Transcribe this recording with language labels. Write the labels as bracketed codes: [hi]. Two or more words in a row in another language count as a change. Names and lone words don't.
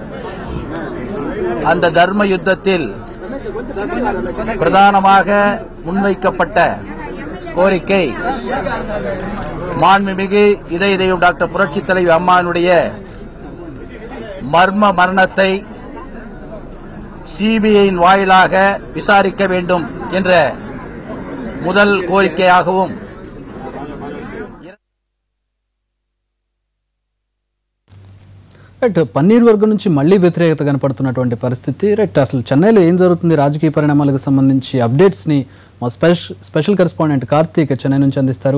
[ta] அந்த தர்ம யுத்தத்தில் பிரதானமாக முன்வைக்கப்பட்ட கோரிக்கை மாண்புமிகு இதய தெய்வம் டாக்டர் புரட்சி தலைவி அம்மானுடைய மர்ம மரணத்தை சிபிஐயின் வாயிலாக விசாரிக்க வேண்டும் என்ற முதல் கோரிக்கையாகவும் [te] పన్నీర్ వర్గం నుంచి మళ్లీ వ్యతిరేకత కనపడుతున్నటువంటి పరిస్థితి. అసలు చెన్నైలో ఏం జరుగుతుంది, రాజకీయ పరిణామాలకు సంబంధించి అప్డేట్స్ ని మా స్పెషల్ కరెస్పాండెంట్ కార్తీక్ చెన్నై నుంచి అందిస్తారు.